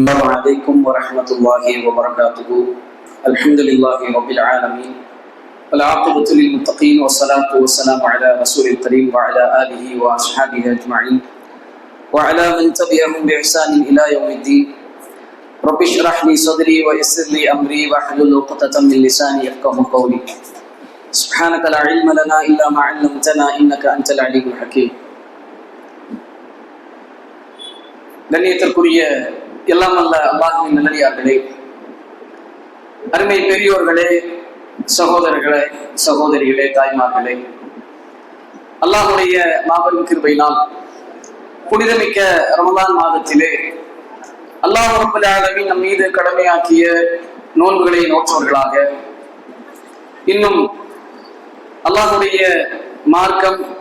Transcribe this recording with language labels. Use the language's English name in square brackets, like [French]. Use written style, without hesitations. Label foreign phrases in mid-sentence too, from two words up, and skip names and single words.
[Arabic] السلام عليكم ورحمة الله وبركاته. الحمد لله رب العالمين والعاقبة للمتقين والصلاة والسلام على رسول الكريم وعلى آله وأصحابه أجمعين وعلى من تبعهم بإحسان إلى يوم الدين. رب اشرح لي صدري ويسر لي أمري واحلل عقدة من لساني يفقهوا قولي. سبحانك لا علم لنا إلا ما علمتنا إنك أنت العليم الحكيم. [Tamil] கண்ணியத்திற்குரிய எல்லாம் அல்ல அல்லாஹ்வின் நல்லடியார்களே, அருமை பெரியோர்களே, சகோதரர்களே, சகோதரிகளே, தாய்மார்களே, அல்லாஹ்வுடைய மாபெரும் கிருபையினால் புனிதமிக்க ரமலான் மாதத்திலே [Arabic] الله رب العالمين [Tamil] நம் மீது கடமையாக்கிய நோன்புகளை நோற்றவர்களாக, இன்னும் அல்லாஹ்வுடைய மார்க்கம்